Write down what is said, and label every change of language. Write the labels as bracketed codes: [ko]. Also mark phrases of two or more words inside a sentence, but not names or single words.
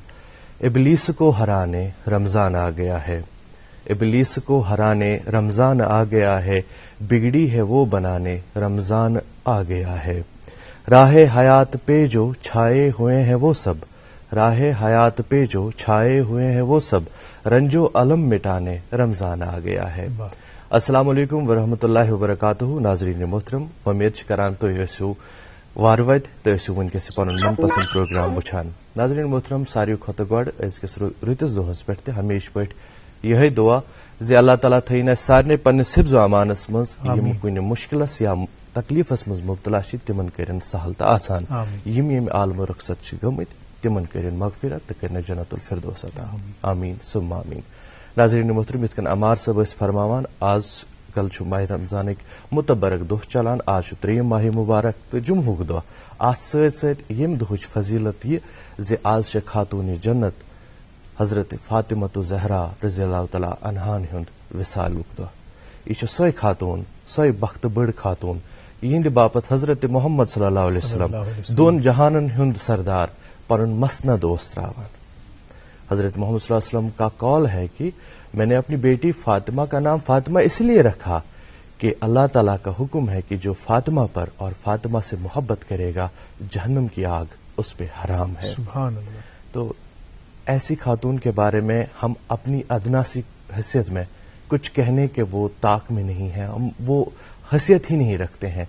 [ur] ابلیس کو ہرانے رمضان آ گیا ہے, ابلیس کو ہرانے رمضان آ گیا ہے, بگڑی ہے وہ بنانے رمضان آ گیا ہے. راہ حیات پہ جو چھائے ہوئے ہیں وہ سب, راہ حیات پہ جو چھائے ہوئے ہیں وہ سب, رنج و علم مٹانے رمضان آ گیا ہے. [ar] السلام علیکم ورحمۃ اللہ وبرکاتہ. [ks] ناظرین محترم, امید کران تھی ٲسِو وار وت تو ٲسِو ونکس پن من پسند پروگرام وچھان. ناظرین محترم, ساروی کھۄتہٕ گۄڈٕ أزکِس رٕتِس دۄہس پٮ۪ٹھ تہِ ہمیشہِ پٲٹھۍ یِہے دعا زِ اللہ تعالیٰ تھٲیِن اَسہِ سارنٕے پننِس حفظ و امانس منٛز, یِم کُنہِ مُشکلس یا تکلیفس منٛز مبتلا چھِ تِمن کٔرِن سہل تہٕ آسان, یِم ییٚمہِ عالمہٕ رخصت چھِ گٔمٕتۍ تِمن کٔرِن مغفرت تہٕ کٔرِن [ar] جنت الفردوس [ks] عطا. [ar] آمیٖن ثم آمیٖن. [ks] ناظریٖن محترم, یِتھ کٔنۍ عمار صٲب ٲسۍ فرماوان, آز کل چھُ ماہِ رمضانٕکۍ متبرک دۄہ چلان. آز چھُ 3 ماہِ مبارک تہٕ جمعہُک دۄہ. اتھ سۭتۍ سۭتۍ ییٚمہِ دۄہٕچ فضیلت یہِ زِ آز چھِ خاتوٗنِ جنت حضرت فاطمۃ زہرا [ar] رضی اللہ تعالیٰ عنہا'n [ks] ہُنٛد وصالُک دۄہ. یہِ چھِ سۄے خاتوٗن, سۄے بختہٕ بٔڑ خاتوٗن یِہنٛدِ باپتھ حضرت محمد [ar] صلی اللہ علیہ وسلم [ks] دۄن جہانن ہُنٛد سردار پنُن مسند اوس تراوان. [ur] حضرت محمد [ar] صلی اللہ علیہ وسلم [ur] کا قول ہے کہ میں نے اپنی بیٹی فاطمہ کا نام فاطمہ اس لیے رکھا کہ اللہ تعالیٰ کا حکم ہے کہ جو فاطمہ پر اور فاطمہ سے محبت کرے گا جہنم کی آگ اس پہ حرام ہے. [ar] سبحان اللہ. [ur] تو ایسی خاتون کے بارے میں ہم اپنی ادنا سی حیثیت میں کچھ کہنے کے وہ طاق میں نہیں ہیں, ہم وہ حیثیت ہی نہیں رکھتے ہیں.